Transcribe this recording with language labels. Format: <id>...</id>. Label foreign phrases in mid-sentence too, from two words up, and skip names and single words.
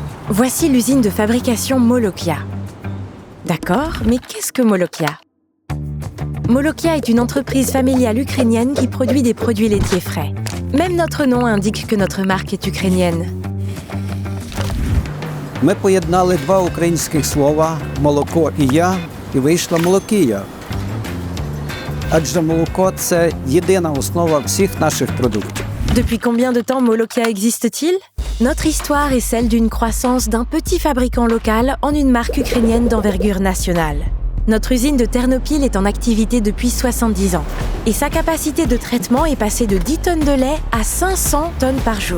<fr>Voici l'usine de fabrication Molokia. D'accord, mais qu'est-ce que Molokia ? Molokia est une entreprise familiale ukrainienne qui produit des produits laitiers frais. Même notre nom indique que notre marque est ukrainienne.</fr> <uk>Ми поєднали два українських слова «молоко» і «я» і вийшла «молокія». Адже молоко – це єдина основа всіх наших продуктів.</uk> <fr>Depuis combien de temps Molokia existe-t-il ? Notre histoire est celle d'une croissance d'un petit fabricant local en une marque ukrainienne d'envergure nationale. Notre usine de Ternopil est en activité depuis 70 ans et sa capacité de traitement est passée de 10 tonnes de lait à 500 tonnes par jour.</fr>